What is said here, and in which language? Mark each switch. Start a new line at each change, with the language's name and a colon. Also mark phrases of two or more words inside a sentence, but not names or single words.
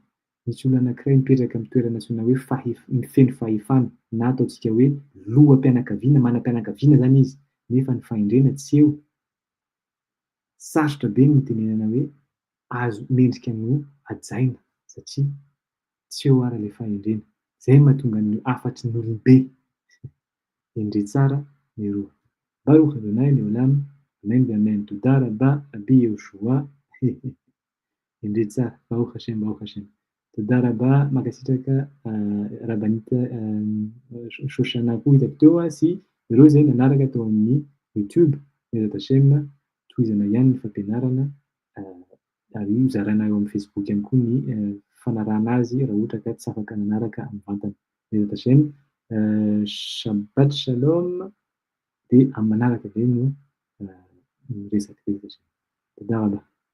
Malagasy: Misy olona anankiray mipetraka amin'ny toerana antsoina hoe feno fahefana na ataontsika hoe loham-pianakaviana, manam-pianakaviana zany izy nefa ny fahendrena tsy eo. Sarotra be ny mitenenana hoe azo mendrika no hajaina satria tsy eo ary ilay fahendrena. Zay mahatonga ny afatry ny olom-be. Endre tsara ny roa.
Hebrew: ברוך אדוני לעולם, אמן ואמן. תודה רבה רבי יהושע.
Malagasy: Endre tsara.
Hebrew: ברוך השם, ברוך השם. תודה רבה
Malagasy: mankasitraka rabanita Shoshana koa hitako teo sy ireo izay nanaraka tao amin'ny YouTube.
Hebrew: בעזרת השם
Malagasy: tohizana ihany ny fampianarana ary hozaraina eo amin'ny Facebook ihany koa ny fanarahana azy raha ohatra ka tsy afaka nanaraka amin'ny vatany.
Hebrew: בעזרת השם. שבת שלום
Malagasy: dia amin'ny manaraka be no miresaka.
Hebrew: בעזרת השם. תודה רבה.